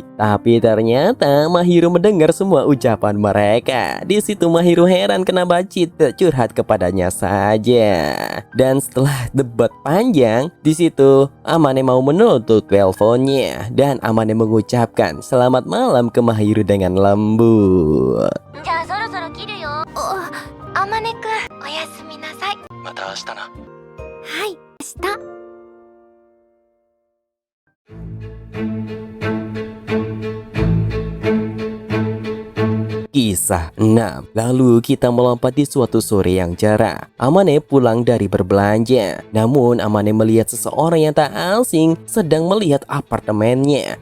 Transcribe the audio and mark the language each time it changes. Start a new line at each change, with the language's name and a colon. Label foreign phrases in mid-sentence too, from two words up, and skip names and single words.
Indonesian: Tapi ternyata Mahiru mendengar semua ucapan mereka. Di situ Mahiru heran kenapa Chita curhat kepadanya saja. Dan setelah debat panjang, di situ Amane mau menutup teleponnya dan Amane mengucapkan selamat malam ke Mahiru dengan lembut.
Japanese: じゃあそろそろ切るよ。あまねくん、おやすみなさい。また明日な。はい、明日。
Indonesian: Kisah 6. Lalu kita melompat di suatu sore yang cerah. Amane pulang dari berbelanja. Namun Amane melihat seseorang yang tak asing sedang melihat apartemennya.